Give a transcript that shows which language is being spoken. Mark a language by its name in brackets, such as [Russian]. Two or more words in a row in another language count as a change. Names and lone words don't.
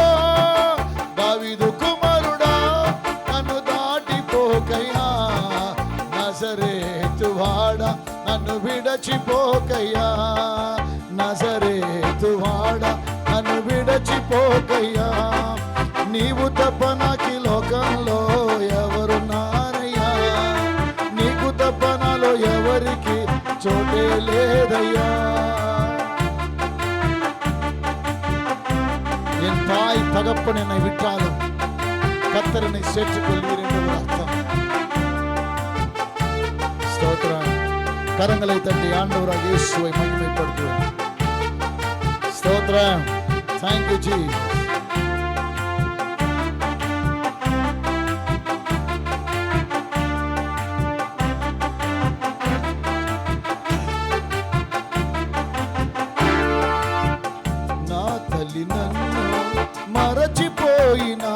[Telugu] దావీదు కుమారుడా నన్ను దాటిపోకయ్యా, నజరేతువాడా నన్ను విడచిపోకయ్యా, నజరేతువాడా నన్ను విడచిపోకయ్యా. నీవు తప్ప నాకు ఈ లోకంలో ఎవరున్నారయ్యా, నీకు తప్ప నాలో ఎవరికి చోటే లేదయ్యా. [Tamil] என் தாய் தகப்பன் என்னை விட்டாலும் கர்த்தர் என்னை சேர்த்துக்கொள்வீர் என்று ஒரு அர்த்தம். ஸ்தோத்திரம். கரங்களை தட்டி ஆண்டவராக இயேசுவை மகிமைப்படுத்துவோம். ஸ்தோத்திரம். [English] Thank you Jesus. [Telugu] నా తల్లి నన్ను మరచిపోయినా,